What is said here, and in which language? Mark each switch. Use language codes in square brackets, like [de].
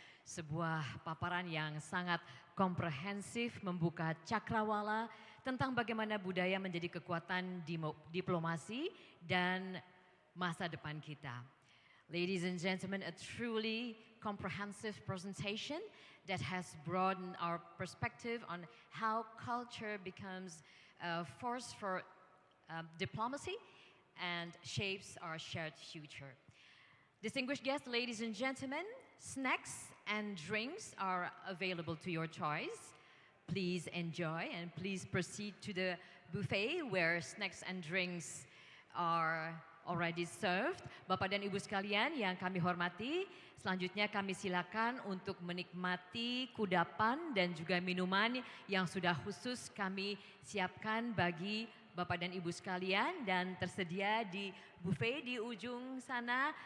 [id] Sebuah paparan yang sangat komprehensif membuka cakrawala tentang bagaimana budaya menjadi kekuatan diplomasi dan masa depan kita. [en] Ladies and gentlemen, a truly comprehensive presentation that has broadened our perspective on how culture becomes a force for diplomacy and shapes our shared future. Distinguished guests, ladies and gentlemen, snacks and drinks are available to your choice. Please enjoy and please proceed to the buffet where snacks and drinks are already served. [id] Bapak dan Ibu sekalian yang kami hormati, selanjutnya kami silakan untuk menikmati kudapan dan juga minuman yang sudah khusus kami siapkan bagi Bapak dan Ibu sekalian dan tersedia di buffet di ujung sana.